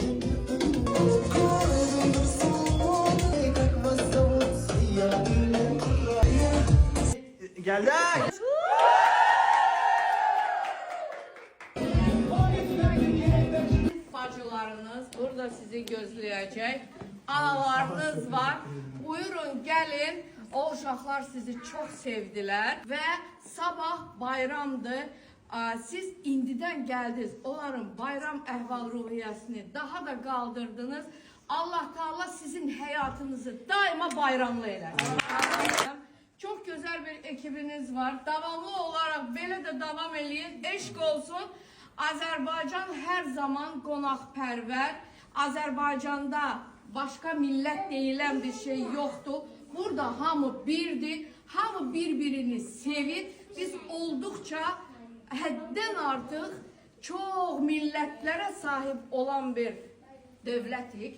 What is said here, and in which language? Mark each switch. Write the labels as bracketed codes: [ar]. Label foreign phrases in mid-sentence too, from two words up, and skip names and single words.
[tr] Geldik. [az] Bacılarınız burada sizi gözləyəcək. Analarınız var. Buyurun, gəlin. O uşaqlar sizi çox sevdilər və sabah bayramdır. Siz indidən gəldiniz. Onların bayram əhval-ruhiyyəsini daha da qaldırdınız. Allah Teala sizin həyatınızı daima bayramlı eləsin. [tr] Çok güzel bir ekibiniz var. Devamlı olarak [az] belə də davam eləyin. Eşq olsun. Azərbaycan hər zaman qonaqpərvər. Azərbaycanda başqa millət deyilən bir şey yoxdur. Burada hamı birdir. Hamı bir-birini sevir. Biz olduqca həddən artıq çox millətlərə sahib olan bir dövlətik.